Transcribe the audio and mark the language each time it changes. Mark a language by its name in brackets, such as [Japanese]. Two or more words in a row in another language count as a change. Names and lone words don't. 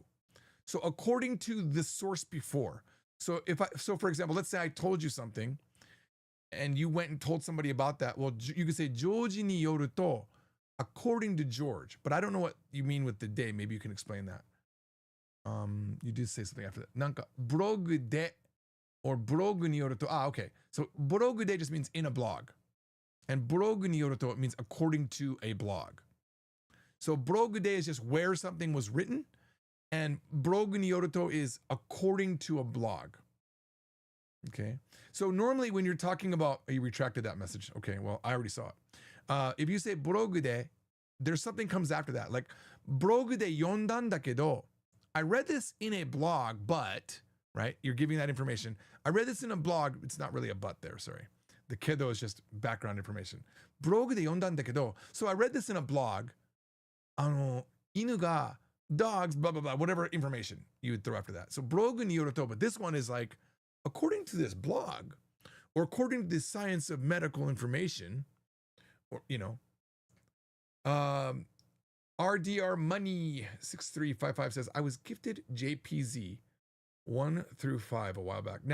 [English] So according to the source before. So for example, let's say I told you something and you went and told somebody about that. Well, you could say [Japanese] ジョージによると, [English] according to George, but I don't know what you mean with the de. Maybe you can explain that. You did say something after that. [Japanese] なんか ブログで or ブログによると. Okay. [English] So [Japanese] ブログで [English] just means in a blog. And [Japanese] ブログによると, [English] it means according to a blog. So [Japanese] ブログで [English] is just where something was written. And [Japanese] ブログによると [English] is according to a blog. Okay. So normally when you're talking about, you retracted that message. Okay. Well, I already saw it. If you say [Japanese] ブログで, [English] there's something comes after that. Like [Japanese] ブログで読んだんだけど. [English] I read this in a blog, but, right? You're giving that information. I read this in a blog. It's not really a but there. Sorry. The kedo is just background information. [Japanese] ブログで読んだんだけど. [English] So I read this in a blog. [Japanese] 犬が, [English] dogs, blah, blah, blah, whatever information you would throw after that. So [Japanese] ブログによると, [English] but this one is like, according to this blog, or according to the science of medical information, or, RDR Money 6355 says, I was gifted JPZ 1 through 5 a while back.